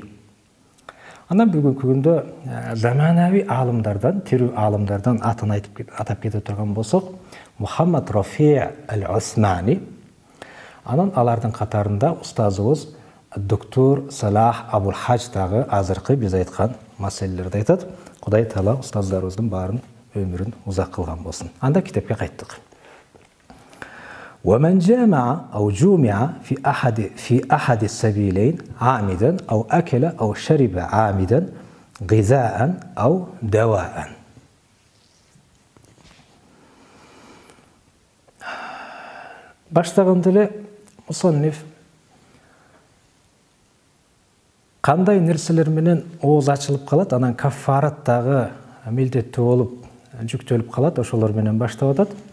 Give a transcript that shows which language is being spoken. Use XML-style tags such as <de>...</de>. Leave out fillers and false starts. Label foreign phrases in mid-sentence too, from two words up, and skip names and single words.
<ky>Анан бүгүнкү күндө заманави алымдардан, тирүү алымдардан атын атап кете турган болсок, Мухаммад Рафи' Аль-Усмани. Анан алардын катарында устазыбыз доктор Салах Абул-Хадж дагы азыркы биз айткан маселелерди айтат. Кудай Таала устаздарыбыздын баарын өмүрүн узак кылган болсун. Анда китепке кайттык.</ky> <ar>ومن جامع أو جومع في أحد السبيلين عامدا أو أكل أو شرب عامدا غذاء أو دواء.</ar> <ky>Баштаганда эле мусанниф кандай нерселер менен ооз ачылып калат, анан каффарат дагы милдеттүү болуп жүктөлүп калат, ошолор менен баштап атат.</ky>